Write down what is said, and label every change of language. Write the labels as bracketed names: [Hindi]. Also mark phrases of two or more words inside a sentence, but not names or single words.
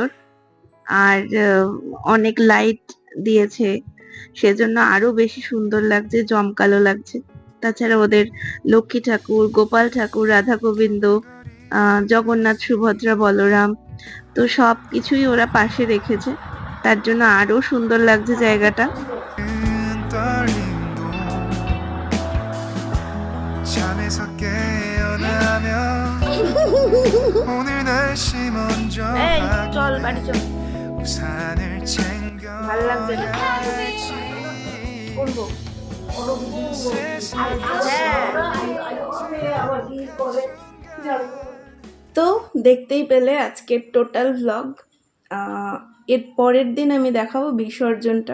[Bangla] আর অনেক লাইট দিয়েছে, সেজন্য আরো বেশি সুন্দর লাগছে, জমকালো লাগছে। তাছাড়া ওদের লক্ষ্মী ঠাকুর, গোপাল ঠাকুর, রাধা গোবিন্দ, জগন্নাথ, সুভদ্রা, বলরাম, তো সব কিছুই ওরা পাশে রেখেছে, তার জন্য আরো সুন্দর লাগছে জায়গাটা। [Korean] 떨림도 잠에서 깨어나면 오늘 날씨 먼저 [Bangla] এই চল বাড়ি চল। [Korean] 우산을 챙겨 [Bangla] ভাল লাগছে না? করবো। তো দেখতেই পেলে আজকের [English] total vlog. [Bangla] এর পরের দিন আমি দেখাবো বিসর্জনটা।